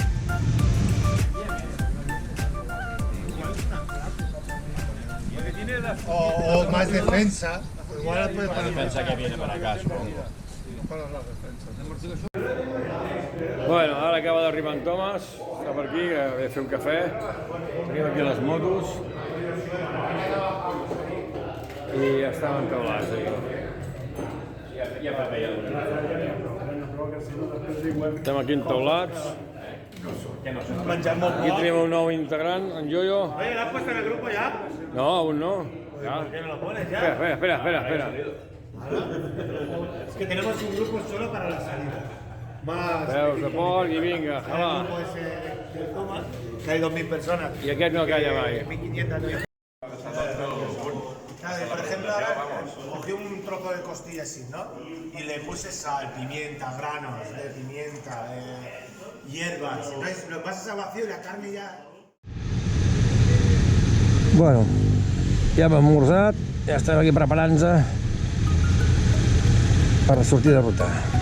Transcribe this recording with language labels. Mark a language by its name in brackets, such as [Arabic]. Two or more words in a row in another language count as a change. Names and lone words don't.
[Spanish] O más defensa. Igual puedes La defensa que viene para acá, supongo. [Catalan] Bueno, ara acaba d'arribar en Thomas, està per aquí, que ve a fer un cafè. Tenim aquí les motos. I ja estem entaulats, Estem aquí entaulats. Aquí tenim un nou integrant, en Yoyo. [Spanish] Oye, ¿la has puesto en el grupo ya? No, aún no. Ya. ¿Por qué no lo pones ya? Espera. Es que tenemos un grupo solo para la salida. Más [Catalan] Veus de porc i vinga, el va. [Spanish] grupo ese del Thomas, que hay 2.000 personas. [Catalan] I aquest no calla mai. 1.500. [Spanish] Por ejemplo, ahora cogí un trozo de costilla así, ¿no? Y le puse sal, pimienta, granos de pimienta, hierbas. Entonces lo pasas a vacío y la carne ya... [Catalan] Bueno, ja hem esmorzat, ja estem aquí preparant-nos per sortir de ruta.